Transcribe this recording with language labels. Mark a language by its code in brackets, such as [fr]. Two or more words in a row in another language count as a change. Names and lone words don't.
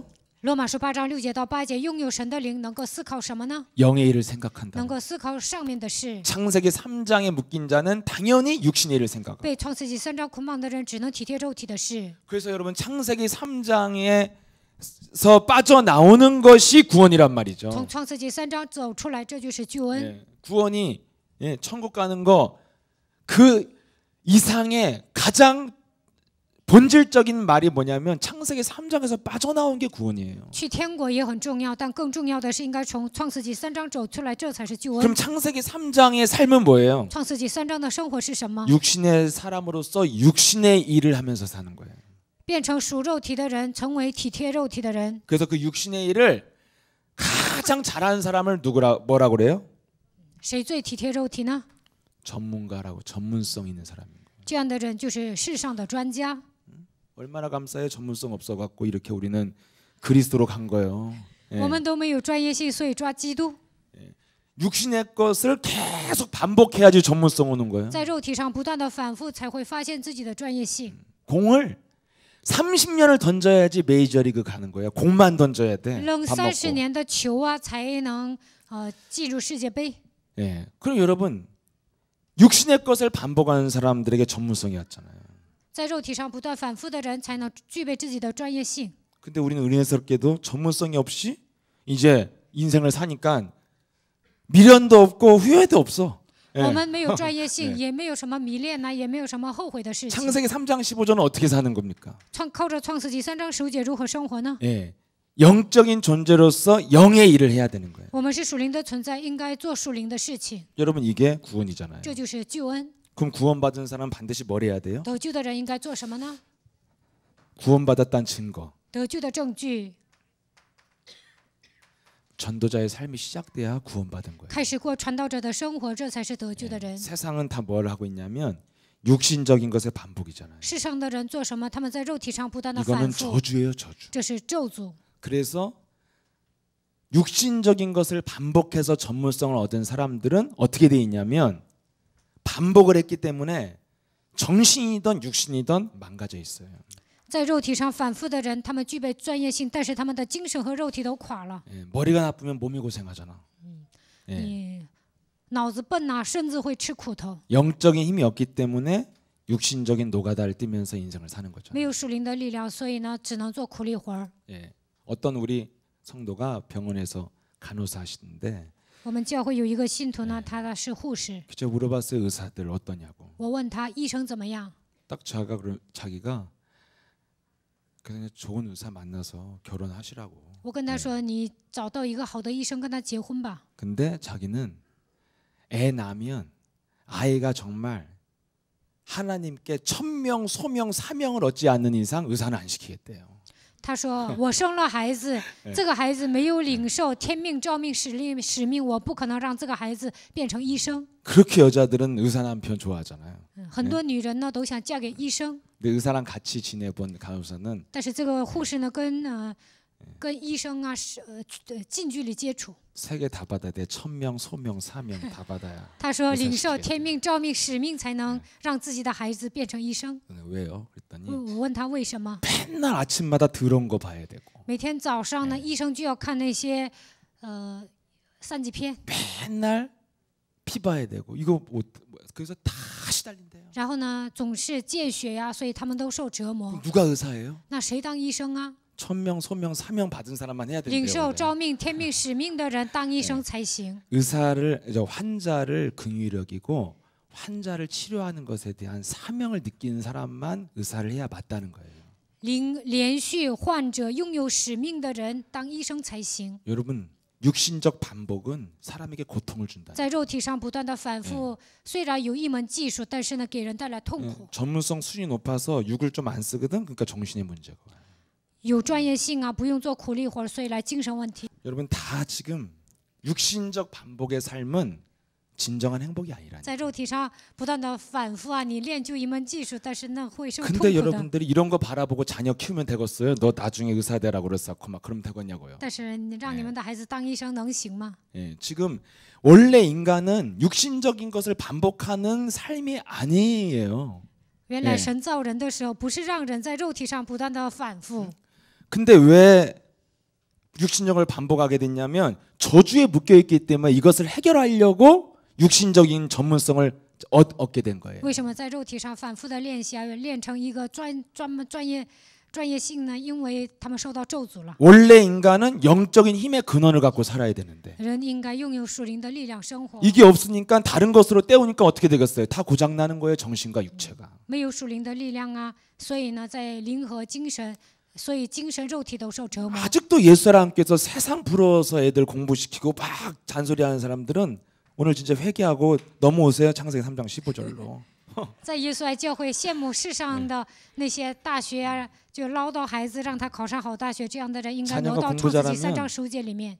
[zh] 罗马书8章6节到8节，拥有神的灵能够思考什么呢？ [ko] 영의 일을 생각한다. [zh] 能够思考上面的事。 [ko] 창세기 3장에 묶인 자는 당연히 육신의 일을 생각하고. [zh] 被创世纪3章捆绑的人，只能体贴肉体的事。 [ko] 그래서 여러분 창세기 3장에서 빠져나오는 것이 구원이란 말이죠. [zh] 从创世纪3章走出来，这就是救恩。 [ko] 예, 구원이 천국 가는 거 그 이상의 가장 본질적인 말이 뭐냐면 창세기 3장에서 빠져나온 게 구원이에요. [zh] 去天国也很重要，但更重要的是应该从创世纪3章走出来，这才是救 [ko] 그럼 [zh] 恩。 [ko] 창세기 3장의 삶은 뭐예요? [zh] 创世纪3章的生活是什么？ [ko] 육신의 사람으로서 육신의 일을 하면서 사는 거예요. [zh] 变成属肉体的人，成为体贴肉体的人。 [ko] 그래서 그 육신의 일을 가장 잘하는 사람을 뭐라고 그래요? [zh] 谁最体贴肉体呢？ [ko] 전문가라고, 전문성 있는 사람인 거예요. 这样的人就是世上的专家。 얼마나 감사해. 전문성 없어갖고 이렇게 우리는 그리스도로 간 거예요. 예. [zh] 我们都没有专业性，所以抓基督。 [ko] 육신의 것을 계속 반복해야지 전문성 오는 거예요. [zh] 在肉体上不断的反复，才会发现自己的专业性。 [ko] 공을 30년을 던져야지 메이저리그 가는 거예요. 공만 던져야 돼. [zh] 扔 [ko] 밥 [zh] 30 [ko] 먹고. [zh] 年的球啊，才能进入世界杯。 [ko] 예. 그럼 여러분 육신의 것을 반복하는 사람들에게 전문성이 왔잖아요. [zh] 在肉体上不断反复的人，才能具备自己的专业性。 [ko] 근데 우리는 은혜스럽게도 전문성이 없이 이제 인생을 사니까 미련도 없고 후회도 없어. 예. [zh] 我们没有专业性，也没有什么迷恋呐，也没有什么后悔的事情。 [ko] 창세기 3장 15절은 어떻게 사는 겁니까? [zh] 靠着创世纪3章15节如何生活呢？ [ko] 예. 영적인 존재로서 영의 일을 해야 되는 거예요. [zh] 我们是属灵的存在，应该做属灵的事情， [ko] 여러분 이게 구원이잖아요. [zh] 这就是救恩。 [ko] 그럼 구원받은 사람은 반드시 뭘 해야 돼요? [zh] 得救的人应该做什么呢？ [ko] 구원받았다는 증거. [zh] 得救的证据， [ko] 전도자의 삶이 시작돼야 구원받은 거예요. [zh] 开始过传道者的生活，这才是得救的人。 [ko] 세상은 다 뭘 하고 있냐면 육신적인 것의 반복이잖아요. [zh] 世上的人做什么？他们在肉体上不断的 [ko] 이거는 [zh] 反复， [ko] 저주예요, 저주. [zh] 这是咒诅。 [ko] 그래서 육신적인 것을 반복해서 전문성을 얻은 사람들은 어떻게 돼 있냐면 반복을 했기 때문에 정신이든 육신이든 망가져 있어요. [zh] 在肉体上反复的人，他们具备专业性，但是他们的精神和肉体都垮了。 [ko] 예, 머리가 나쁘면 몸이 고생하잖아. 예. [zh] 你脑子笨呐、身子会吃苦头。 [ko] 영적인 힘이 없기 때문에 육신적인 노가다를 뛰면서 인생을 사는 거죠. [zh] 没有属灵的力量，所以呢，只能做苦力活儿。 [ko] 예. 어떤 우리 성도가 병원에서 간호사 하시는데 [zh] 我们教会有一个信徒呢，他是护士。 [ko] 그저 물어봤어요. 의사들 어떠냐고. [zh] 我问他医生怎么样， [ko] 딱 자기가 그냥 좋은 의사 만나서 결혼하시라고. [zh] 我跟他说：“你找到一个好的医生，跟他结婚吧。 [ko] 근데 자기는 애 낳으면 아이가 정말 하나님께 천명, 소명, 사명을 얻지 않는 이상 의사는 안 시키겠대요. ” [zh] 他说：“我生了孩子，这个孩子没有领受天命、召命、使命，我不可能让这个孩子变成医生。 [ko] 그렇게 여자들은 의사 남편 좋아하잖아요. [zh] 很多女人呢都想嫁给医生， [ko] 근데 의사랑 같이 지내본 간호사는 [zh] 但是这个护士呢跟医生啊近距离接触。 [ko] 세 개 다 받아야 돼. 천명, 소명, 사명 다 받아야. [zh] 他说领受天命、召命、使命，才能让自己的孩子变成医生。 [ko] 왜요? 그랬더니 [zh] 我问他为什么？ [ko] 맨날 아침마다 더러운 거 봐야 되고 [zh] 每天早上呢，医生就要看那些三级片， [ko] 맨날 피 봐야 되고 이거 그래서 다 시달린대요. [zh] 然后呢总是见血呀，所以他们都受折磨。 [ko] 누가 의사예요? [zh] 那谁当医生啊？ [ko] 천명, 소명, 사명 받은 사람만 해야 [zh] 领 [ko] 된대요. [zh] 受 [ko] 원래. [zh] 召命、天命、使命的人当医生才行。 [ko] 환자를 긍휼히 여기고 환자를 치료하는 것에 대한 사명을 느끼는 사람만 의사를 해야 맞다는 거예요. [zh] 连续患者拥有使命的人当医生才行。 [ko] 여러분 육신적 반복은 사람에게 고통을 준다. [zh] 在肉体上不断的反复，虽然有一门技术，但是呢，给人带来痛苦。 [ko] 전문성 수준이 높아서 육을 좀 안 쓰거든. 그러니까 정신의 문제고. [zh] 有专业性啊，不用做苦力活，所以来精神问题。 [ko] 여러분 다 지금 육신적 반복의 삶은 진정한 행복이 아니라니. [zh] 在肉体上不断的反复啊，你练就一门技术，但是那会受痛 [ko] 근데 [zh] 苦的。 [ko] 여러분들이 이런 거 바라보고 자녀 키우면 되겠어요? 너 나중에 의사 되라고 그랬었고 막 그럼 되겠냐고요. [zh] 但是你让你们的孩子当医生能行吗？ [ko] 예, 지금 원래 인간은 육신적인 것을 반복하는 삶이 아니에요. [zh] 原来神造人的时候，不是让人在肉体上不断的反复， [ko] 근데 왜 육신적을 반복하게 됐냐면 저주에 묶여 있기 때문에 이것을 해결하려고 육신적인 전문성을 얻게 된 거예요. [zh] 为什么在肉体上反复的练习啊，练成一个专业性呢？因为他们受到咒诅了。 [ko] 원래 인간은 영적인 힘의 근원을 갖고 살아야 되는데 [zh] 人应该拥有属灵的力量生活。 [ko] 이게 없으니까 다른 것으로 때우니까 어떻게 되겠어요? 다 고장 나는 거예요, 정신과 육체가. [zh] 没有属灵的力量啊，所以呢，在灵和精神，所以精神肉体都受折磨。 [ko] 아직도 옛사람께서 세상 부러워서 애들 공부시키고 막 잔소리하는 사람들은 오늘 진짜 회개하고 넘어오세요. 창세기 3장 15절로. [zh] 在耶稣爱教会羡慕世上的那些大学啊，就唠叨孩子让他考上好大学，这样的人应该挪到创世纪3章15节里面。